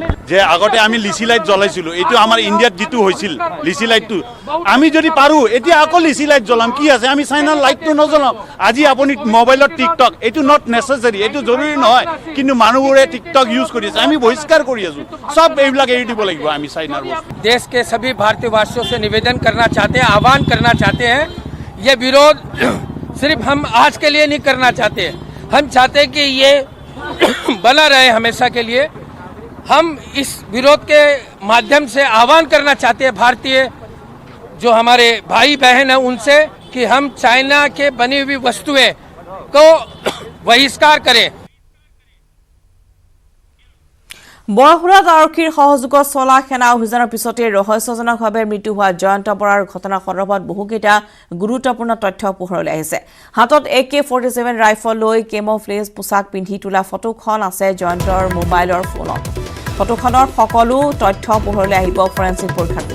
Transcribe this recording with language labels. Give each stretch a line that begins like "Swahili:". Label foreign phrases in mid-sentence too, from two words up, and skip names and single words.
Assamese: যে আগতে আমি লিচি লাইট জ্বলাইছিলোঁ এইটো আমাৰ ইণ্ডিয়াত যিটো হৈছিল লিচি লাইটটো আমি যদি পাৰোঁ এতিয়া আকৌ লিচি লাইট জ্বলাম কি আছে আমি চাইনাৰ লাইটটো নজ্বলাম আজি আপুনি মোবাইলত টিকটক এইটো
English: not necessary
Assamese: এইটো জৰুৰী নহয় কিন্তু মানুহবোৰে টিকটক ইউজ কৰি আছে আমি বহিষ্কাৰ কৰি আছোঁ সব এইবিলাক এৰি দিব লাগিব আমি চাইনাৰ
Hindi: देश के सभी भारतीयवासियों से निवेदन करना चाहते हैं आह्वान करना चाहते हैं ये विरोध सिर्फ हम आज के लिए नहीं करना चाहते हम चाहते हैं कि ये बना रहे हमेशा के लिए हम इस विरोध के माध्यम से आह्वान करना चाहते हैं भारतीय जो हमारे भाई बहन हैं उनसे कि हम चाइना के बनी हुई वस्तुएं को बहिष्कार करें
Assamese: বৰসুৰাত আৰক্ষীৰ সহযোগত চলা সেনা অভিযানৰ পিছতে ৰহস্যজনকভাৱে মৃত্যু হোৱা জয়ন্ত বৰাৰ ঘটনাৰ সন্দৰ্ভত বহুকেইটা গুৰুত্বপূৰ্ণ তথ্য পোহৰলৈ আহিছে হাতত AK-47 ৰাইফল লৈ কেমোফ্লেজ পোছাক পিন্ধি তোলা ফটোখন আছে জয়ন্তৰ মোবাইলৰ ফোনত ফটোখনৰ সকলো তথ্য পোহৰলৈ আহিব ফৰেনচিক পৰীক্ষাৰ